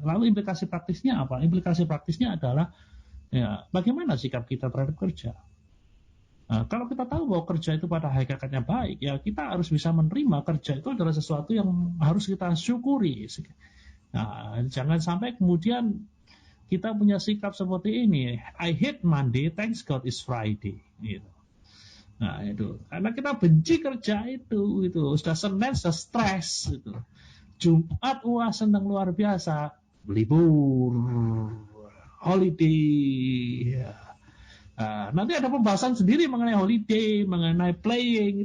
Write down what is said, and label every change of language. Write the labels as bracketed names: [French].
[Indonesian] Lalu implikasi praktisnya apa? Implikasi praktisnya adalah ya, bagaimana sikap kita terhadap kerja. Nah, kalau kita tahu bahwa kerja itu pada hakikatnya baik, ya kita harus bisa menerima kerja itu adalah sesuatu yang harus kita syukuri. Nah, jangan sampai kemudian kita punya sikap seperti ini. [English] I hate Monday, thanks God it's Friday. [Indonesian] Gitu. Nah itu, karena kita benci kerja itu sudah Senin, sudah stres. Gitu. Jumat, wah senang luar biasa, libur, holiday. Ya. Nanti ada pembahasan sendiri mengenai holiday, mengenai playing.